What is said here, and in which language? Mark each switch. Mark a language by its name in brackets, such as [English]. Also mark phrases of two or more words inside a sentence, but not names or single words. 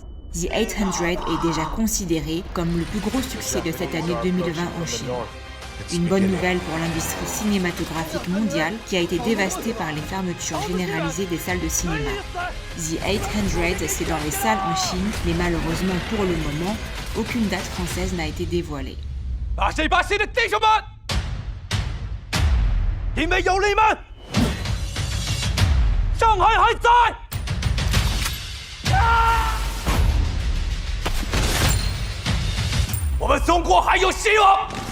[French] The 800 est déjà considéré comme le plus gros succès de cette année 2020 en Chine. Une bonne nouvelle pour l'industrie cinématographique mondiale qui a été dévastée par les fermetures généralisées des salles de cinéma. The 800 c'est dans les salles en Chine, mais malheureusement pour le moment, aucune date française n'a été dévoilée. [Chinese] 把戏把戏的弟兄们，因为有你们，上海还在。我们中国还有希望！